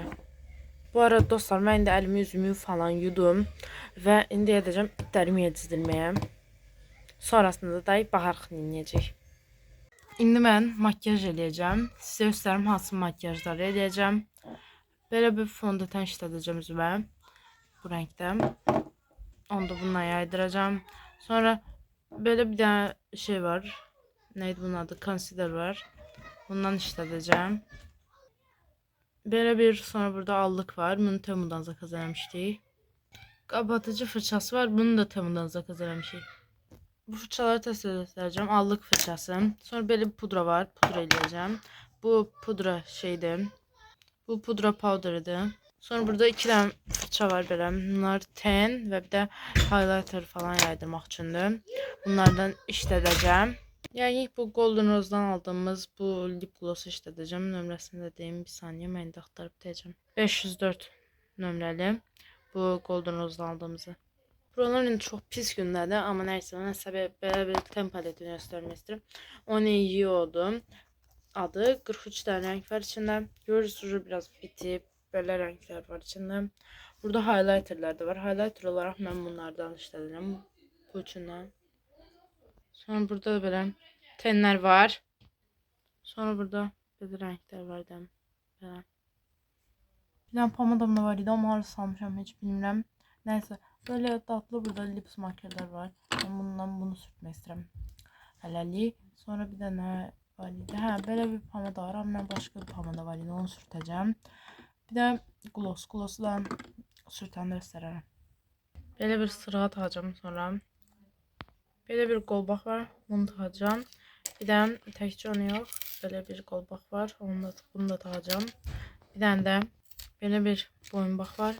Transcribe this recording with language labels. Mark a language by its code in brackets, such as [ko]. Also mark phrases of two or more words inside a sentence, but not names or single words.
[az] Bu arada dostlar, mən indi əlimi yüzümü falan yudum və indi edəcəm itlərimi yedizdirməyə. Sonrasında da baxarıq eləyəcək. İndi mən makyaj eləyəcəm. Sizə göstərim hansı makyajları eləyəcəm. Belə bir fondöten işlədəcəm üzümə. Bu renkdə. [tr] Onu da bununla yaydıracağım. Sonra böyle bir tane şey var. Neydi bunun adı? [az] Concealer var. Bundan işlədəcəm. [tr] Böyle bir sonra burada allık var. [az] Bunu Temu'dan zakaz eləmişdik. [tr] Kapatıcı fırçası var. [az] Bunu da Temu'dan zakaz eləmişdik. Bu fırçaları test edəcəm. [tr] Allık fırçası. Sonra böyle bir pudra var. [az] Pudra eləyəcəm. Bu pudra şeydir. Bu pudra powder'ıdır. Sonra burada 2 tane fırça var belə. Bunlar ten ve bir de highlighter falan yaydırmaq üçündür. Bunlardan işlədəcəm. Yani bu Golden Rose'dan aldığımız bu [en] lip gloss [az] işlədəcəm. Nömrəsini də deyim, bir saniyə mən də axtarıb deyəcəm. 504 nömrəli bu Golden Rose'dan aldığımızı. Buralar indi çox pis gündədir, amma nəysə, mən sizə belə bir ten paletini göstərmək istəyirəm. Oneyio'dur adı. 43 tane renk var içində. Görürsünüz biraz bitib. [tr] Böyle renkler var içinde. Burada highlighterlar da var. Highlighter olarak ben bunlardan işledim. Bu üçünden. Sonra burada da böyle tenler var. Sonra burada böyle renkler var. Böyle. [az] Bir tane pomadam da var idi ama harı salmışam hiç bilmirəm. [tr] Neyse böyle tatlı burada lips makyajlar var. Ben bundan bunu sürtmek istedim. [az] Hələlik. Sonra bir tane var idi. [tr] Hə, böyle bir pomada var ama ben başka bir pomada var idi. Onu sürteceğim. Bir de gloss. [az] Gloss'u da sürtəndə göstərərəm. Belə bir sıra takacağım sonra. Belə bir qolbaq var. [tr] Bunu takacağım. [az] Bir de təkcə onu yox. Belə bir qolbaq var. [tr] Bunu da takacağım. [az] Bir tane de belə bir boyunbaq var.